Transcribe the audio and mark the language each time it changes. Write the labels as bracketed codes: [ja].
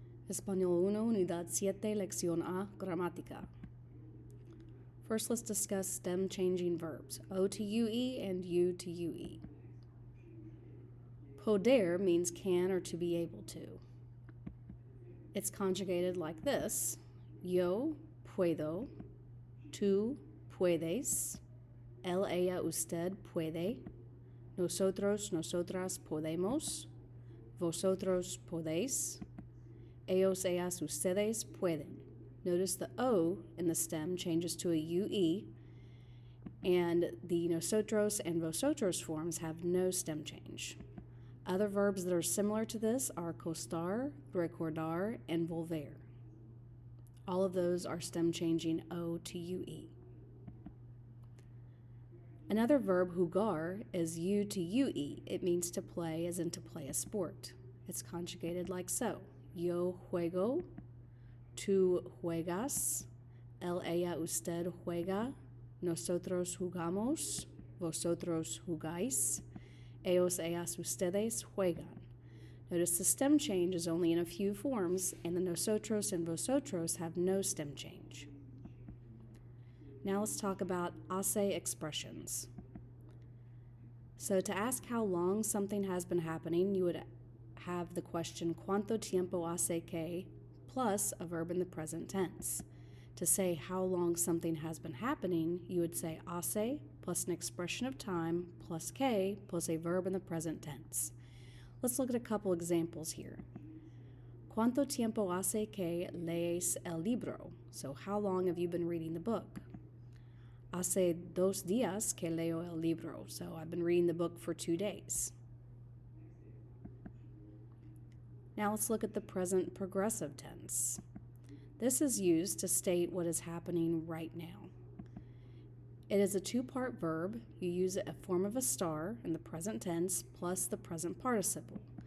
[es] Español 1, Unidad 7, Lección A, Gramática. [en] First, let's discuss stem-changing verbs, O to UE and U to UE. Poder means can or to be able to. It's conjugated like this: [es] yo puedo, tú puedes, él, ella, usted puede, nosotros, nosotras podemos, vosotros podéis, ellos, ellas, ustedes pueden. [en] Notice the O in the stem changes to a UE, and the nosotros and vosotros forms have no stem change. Other verbs that are similar to this are costar, recordar, and volver. All of those are stem changing O to UE. Another verb, jugar, is U to UE. It means to play, as in to play a sport. It's conjugated like so: [es] yo juego, tú juegas, él, ella, usted juega, nosotros jugamos, vosotros jugáis, ellos, ellas, ustedes juegan. [en] Notice the stem change is only in a few forms, and the nosotros and vosotros have no stem change. Now let's talk about hace expressions. So to ask how long something has been happening, you would have the question [es] ¿Cuánto tiempo hace que? [en] Plus a verb in the present tense. To say how long something has been happening, you would say hace plus an expression of time plus que plus a verb in the present tense. Let's look at a couple examples here. [es] ¿Cuánto tiempo hace que lees el libro? [en] So how long have you been reading the book? [es] Hace 2 días que leo el libro. [en] So I've been reading the book for 2 days. Now let's look at the present progressive tense. This is used to state what is happening right now. It is a 2-part verb. You use a form of a star in the present tense plus the present participle.